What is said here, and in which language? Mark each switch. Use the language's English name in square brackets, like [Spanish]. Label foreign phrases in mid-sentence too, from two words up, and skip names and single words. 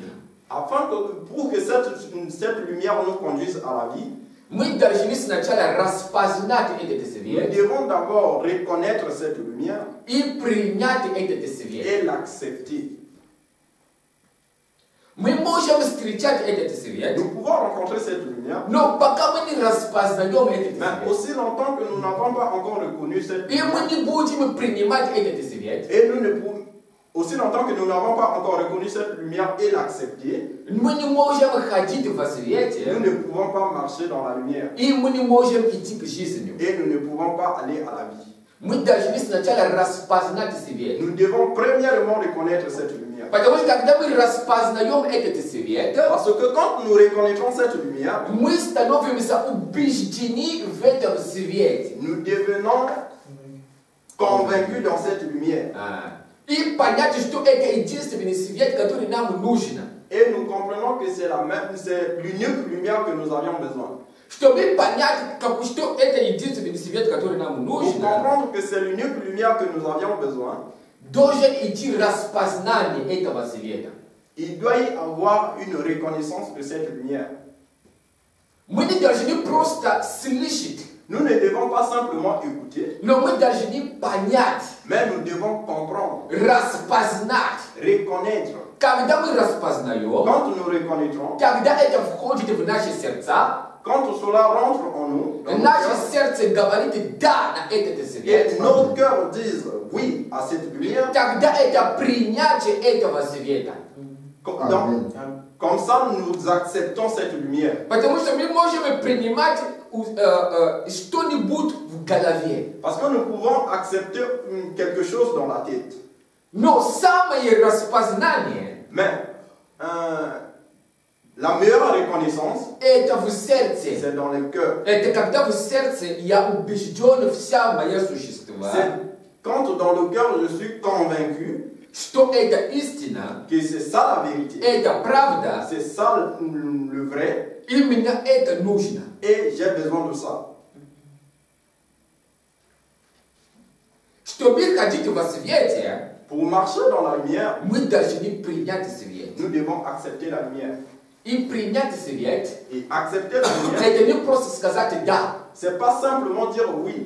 [French] Afin que, pour que cette lumière nous conduise à la vie, [Russian] мы должны сначала распознать этот [French] nous [Russian] свет [French] devons d'abord reconnaître cette lumière [Russian] и принять этот свет. [French] et l'accepter. [Russian] Мы можем встречать этот свет, [French] Nous pouvons rencontrer cette lumière, [Russian] но пока мы не распознаем этот [French] mais [Russian] свет, [French] aussi longtemps que nous n'avons pas encore reconnu cette [Russian] и мы [French] lumière, [Russian] не будем принимать этот свет, [French] et nous ne pouvons, aussi longtemps que nous n'avons pas encore reconnu cette lumière et l'accepter, [Russian] мы не можем ходить во [French] nous [Russian] свете, [French] ne pouvons pas marcher dans la lumière [Russian] и мы не можем идти к жизни. [French] et nous ne pouvons pas aller à la vie. [Russian] Мы должны сначала распознать свет. [French] Nous devons premièrement reconnaître cette lumière. [Russian] Потому что когда мы распознаем этот свет, [French] Parce que quand nous reconnaîtrons cette lumière, [Russian] мы становимся убеждены в этом свете. [French] nous devenons convaincus dans cette lumière. [Russian] И понять, что это единственный свет, который нам нужен. [French] Et nous comprenons que c'est l'unique lumière que nous avions besoin. [Russian] Чтобы понять, что это единственный свет, который нам [French] Pour [Russian] нужен, [French] comprendre que c'est l'unique lumière que nous avions besoin, [Russian] должен идти распознание этого света. [French] il doit y avoir une reconnaissance de cette lumière. [Russian] Мы не должны просто слышать, [French] Nous ne devons pas simplement écouter, [Russian] но мы должны понять, [French] mais nous devons comprendre, [Russian] распознать. [French] reconnaître. [Russian] Когда мы распознаем, [French] Quand nous reconnaîtrons, [Russian] когда это входит в наши сердца, [French] quand cela rentre en nous, dans nos [Russian] наше [French] cœurs, [Russian] сердце говорит «да» на этот [French] et [Russian] свет, [French] nos cœurs disent oui à cette lumière, [Russian] тогда это принятие этого света. [French] Comme ça nous acceptons cette lumière. [Russian] Потому что мы можем принимать что-нибудь в голове. [French] Parce que nous pouvons accepter quelque chose dans la tête. [Russian] Но самое распознание [French] Mais la meilleure reconnaissance, [Russian] это в сердце. [French] c'est dans le cœur. [Russian] Это когда в сердце я убежден вся мое существо, [French] C'est quand dans le cœur je suis convaincu [Russian] что это истина, [French] que c'est ça la vérité. [Russian] это правда, [French] C'est ça le vrai. [Russian] и мне это нужно. [French] Et j'ai besoin de ça. [Russian] Чтобы ходить во свете, [French] Pour marcher dans la lumière, [Russian] мы должны принять свет. [French] nous devons accepter la lumière. [Russian] И принять свет, [French] Et accepter la lumière, [Russian] это не просто сказать «да», [French] c'est pas simplement dire oui,